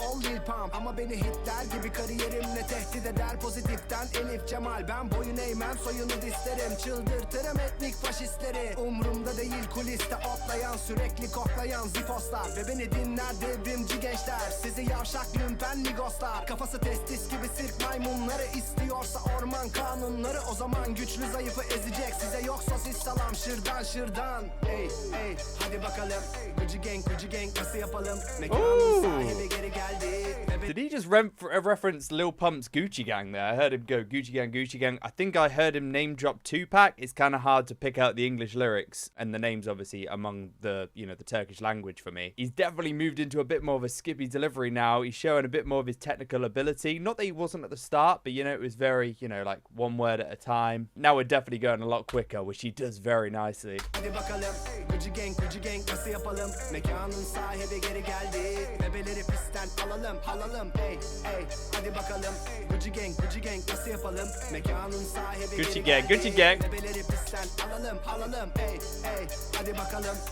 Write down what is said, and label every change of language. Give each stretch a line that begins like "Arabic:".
Turkish: ol Lil Pump ama beni hitler gibi kariyerimle tehdit eder pozitiften Elif Cemal ben boyun eğmem soyunu dislerim çıldırtırım etnik faşistleri umrumda değil kuliste otlayan sürekli koklayan zifoslar ve beni dinler devrimci gençler sizi yavşak lümpen migoslar kafası testis gibi sirk maymunları istiyorsa orman kanunları o zaman güçlü zayıfı ezecek size yok sosis salam şırdan şırdan. Ey ey hadi bakalım. Gucci gang nasıl yapalım? Mekanın sahibi geri geldi.
English: Did he just reference Lil Pump's Gucci Gang there? I heard him go Gucci Gang, Gucci Gang. I think I heard him name drop Tupac. It's kind of hard to pick out the English lyrics and the names, obviously, among the, you know, the Turkish language for me. He's definitely moved into a bit more of a skippy delivery now. He's showing a bit more of his technical ability. Not that he wasn't at the start, but, you know, it was very, you know, like one word at a time. Now we're definitely going a lot quicker, which he does very nicely.
Turkish: Hadi bakalım. Gucci gang nasıl yapalım? Mekanın sahibi geri geldi. Bebeleri pistten alalım. Ey ey hadi bakalım. Gucci gang nasıl yapalım? Mekanın sahibi Gucci gang, geldi. Gucci gang. Bebeleri pistten alalım. Ey ey hadi bakalım.